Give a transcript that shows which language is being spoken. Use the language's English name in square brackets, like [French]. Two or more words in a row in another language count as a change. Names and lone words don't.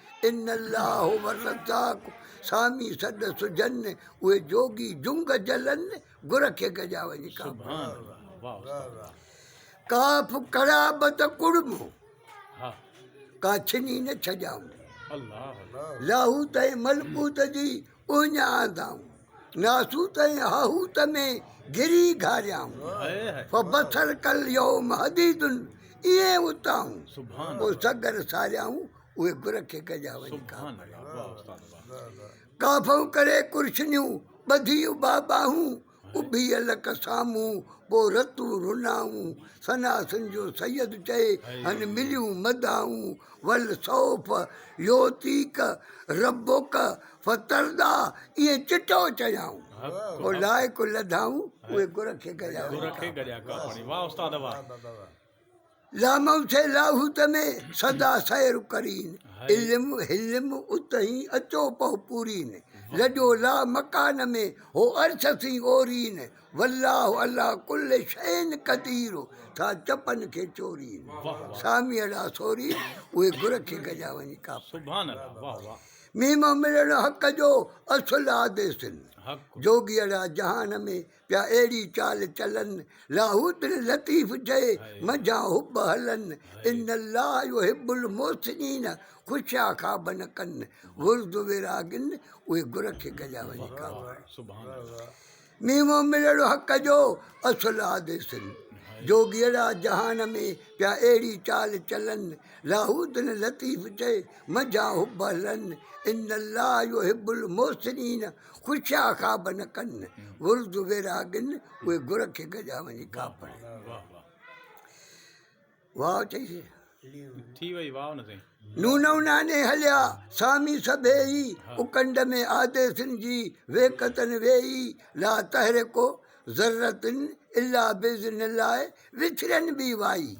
[Arabic] ان الله هو الرزاق، [Sindhi] سامي سڏ سجن، اهي جوگي جنگ جلن، گر کي گڏيا وڃي ڪا. [Arabic] سبحان الله، [Sindhi] واهه استاد. ڪاف ڪڙابت ڪڙمو، ها. ڪا ڇني نه ڇڏيائون. الله، الله. لاهوت ۽ ملڪوت جي اڃ آندائون، ناسوت ۽ هاهوت ۾ گري گهاريائون. هاي، هاي. [Arabic] فبصر ڪل يوم حديدن، ائين اتائون. [Sindhi] سبحان پوءِ الله. سگر ساريائون، اهي گر کي گڏيا وڃي ڪا. [Arabic] سبحان الله، [Sindhi] واهه استاد، واهه. ڪافون ڪري ڪرشنيون، ٻڌي اڀا ٻاهون، اڀيل قسامون، پوءِ رتون رنائون. سناسن جو سيد چئي، هاي. هن مليون مداحون. [Arabic] ول سوف يعطيك ربك فترضى، [Sindhi] ائين چٽو چيائون. حق. پوءِ لائق لڌائون، اهي گر کي گڏيا گر وڃي کي ڪا. گڏيا ڪا پاڻي. واهه استاد، واهه. لامو ٿي لاهوت ۾ صدا سير ڪرين. هاي. علم حلم اتهين اچو پئو پورين. واهه. لڏيو لا مڪان ۾، هو عرش سين اورين. [Arabic] والله الله ڪل شيء قدير، ٿا چپن کي چورين. [Sindhi] واهه، واهه. سامي اهڙا سوري، اهي گر کي گڏيا وڃي ڪا. [Arabic] سبحان الله، [Sindhi] واهه، واهه. ميمو ملڻ حق جو اصل آديسن. حق. جوگي اهڙا جهان ۾ پيا اهڙي چال چلن. لاهوت لطيف چئي، هاي. منجهان حب هلن. هاي. [Arabic] ان الله يحب المحسنين، [Sindhi] خوشيا خواب نه ڪن. ورد ويراگن، اهي گر کي گڏيا وڃي ڪا. [Arabic] سبحان الله. [Sindhi] ميمو ملڻ حق جو اصل آديسن. هاي. جوگي اهڙا جهان ۾ پيا اهڙي چال چلن. لاهوت لطيف چئي، منجهان حب هلن. [Arabic] ان الله يحب المحسنين، [Sindhi] ख़ुशा ख़्वाब न कनि, हम्म। विर्द वैरागनि, उहे गुर खे गजा वञी का वाह, पढ़नि। वाह, वाह। वाह चईसि। थी वई वाह न साईं। नून नाने हलिया सामी सभेई, हा। उकंड में आदेसनि जी वेकतन वेई, [Arabic] لا تحرك ذرة إلا بإذن الله, [Sindhi] विछड़नि बि वाई।